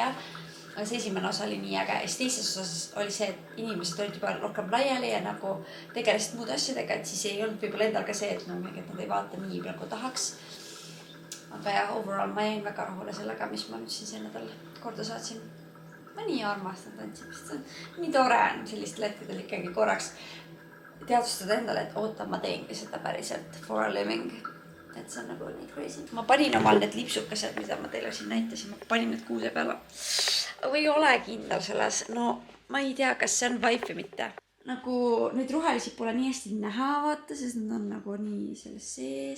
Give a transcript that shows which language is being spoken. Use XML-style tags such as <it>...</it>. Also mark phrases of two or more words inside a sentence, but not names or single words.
<et>Aga see esimene osa oli nii äge ja siis teises osas oli see, et inimesed olid juba rohkem laiali ja nagu tegelesid muud asjadega, et siis ei olnud võib-olla endal ka see, et nad ei vaata nii nagu tahaks. Aga ja overall ma jäin väga rahule sellega, mis ma nüüd siin see nädal korda saatsin. Ma nii armastan tantsimist, nii tore on sellistel hetkedel ikkagi korraks teadvustada endale, et oota, ma teengi seda päriselt</et> <en>for a living.</en> <et>Et see on nagu nii crazy. Ma panin omal need lipsukesed, mida ma teile siin näitasin, ma panin need kuuse peale. Või ei ole kindel selles, no ma ei tea, kas see on vibe või mitte. Nagu neid rohelisi pole nii hästi näha vaata, sest nad on nagu nii selles sees.</et>